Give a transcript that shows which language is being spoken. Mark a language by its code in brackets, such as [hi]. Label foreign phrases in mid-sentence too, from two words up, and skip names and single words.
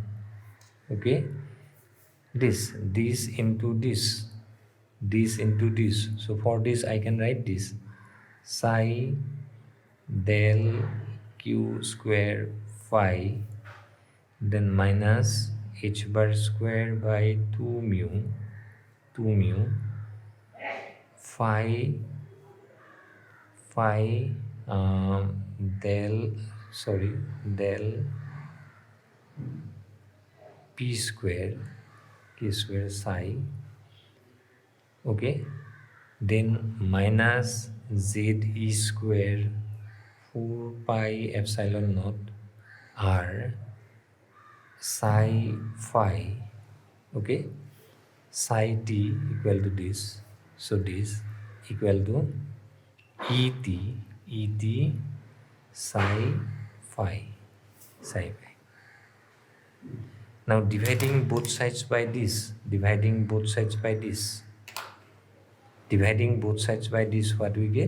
[en] Okay, this into this into this. So for this I can write this psi del q square phi, then minus h bar square by 2 mu phi phi del del p square k square psi. Okay, then minus z e square 4 pi epsilon naught r psi phi. Okay, psi t equal to this, so this equal to et psi phi. Now dividing both sides by this, what we get?